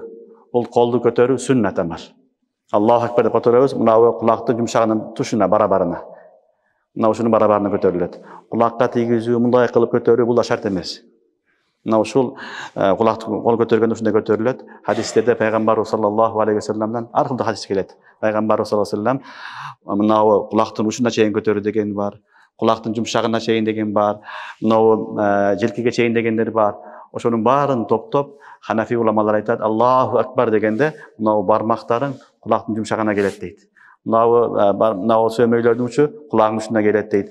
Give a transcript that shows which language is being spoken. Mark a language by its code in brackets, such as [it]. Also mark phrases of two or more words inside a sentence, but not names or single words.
[ky] Бул колду көтөрүү сүннат амар. [ar] الله أكبر [ky] деп көтөрөбүз, мына кулактын жумшагынын тушуна барабарына. Мына ушунун барабарына көтөрүлөт. Кулакка тийгизүү, мындай кылып көтөрүү бул да шарт эмес. Мына ушул кулакты кол көтөргөндө ушундай көтөрүлөт. Хадистерде пайгамбар [ar] صلى الله عليه وسلم [ky] ар кылды хадис келет. Пайгамбар [ar] صلى الله عليه وسلم [ky] мына кулактын ушуна чейин көтөрүү деген бар. Кулактын жумшагына чейин деген бар. Мына желкеге чейин дегендер бар. Ошонун баарын топтоп Ханафи уламалар айтат, [ar] الله أكبر [ky] дегенде мына бармактарың кулактын жумшагына келет дейт. Мына сөмөйлөрдүн учу кулагың ушуна келет дейт.